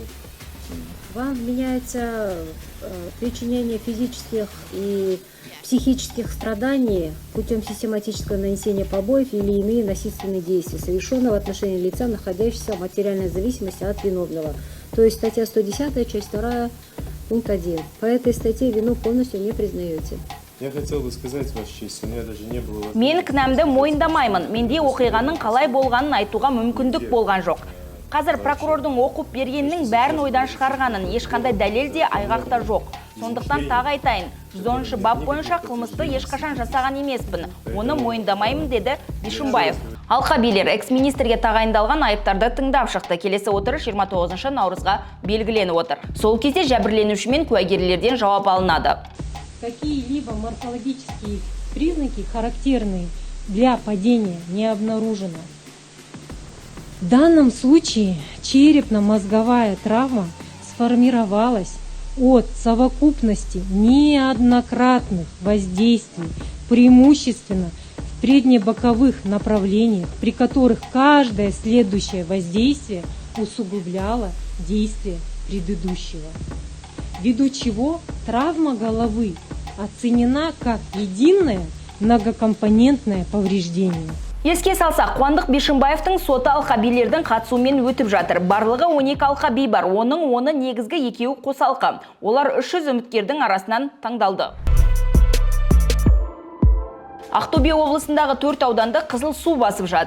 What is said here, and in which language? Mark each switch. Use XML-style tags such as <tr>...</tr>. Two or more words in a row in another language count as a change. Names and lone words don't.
<ru>Вам вменяется причинение физических и психических страданий путем систематического нанесения побоев или иные насильственные действия, совершенные в отношении лица, находящегося в материальной зависимости от виновного. То есть статья 110, часть 2, пункт 1. По этой статье вину полностью не признаете. Я хотел бы сказать, Ваша честь, у меня даже не было...</ru> <kk>Мен кінәмді мойындамаймын. Менде оқиғаның қалай болғанын айтуға мүмкіндік болған жоқ. Қазір прокурордың оқып бергеннің бәрін ойдан шығарғанын ешқандай дәлел де айғақта жоқ. Сондықтан тағы айтайын, 110-шы бап бойынша қылмысты ешқашан жасаған емеспін. Оны мойындамаймын, деді Бишімбаев. Алқа билер экс-министрге тағайындалған айыптарды тыңдап шықты. Келесі отырыс 29 наурызға белгіленіп отыр. Сол кезде жәбірленуші мен куәгерлерден жауап алынады.</kk> <ru>Какие-либо морфологические признаки, характерные для падения, не обнаружено. В данном случае черепно-мозговая травма сформировалась от совокупности неоднократных воздействий, преимущественно в переднебоковых направлениях, при которых каждое следующее воздействие усугубляло действие предыдущего. Ввиду чего травма головы оценена как единое многокомпонентное повреждение.</ru> <kk>Еске салсақ, Қуандық Бишімбаевтың соты алқа билердің қатысуымен өтіп жатыр. Барлығы 12 алқа би бар. Оны негізгі екеуі қосалқы. Олар 300 үміткердің арасынан таңдалды. Ақтөбе облысындағы 4 ауданды қызыл су басып жатыр.</kk>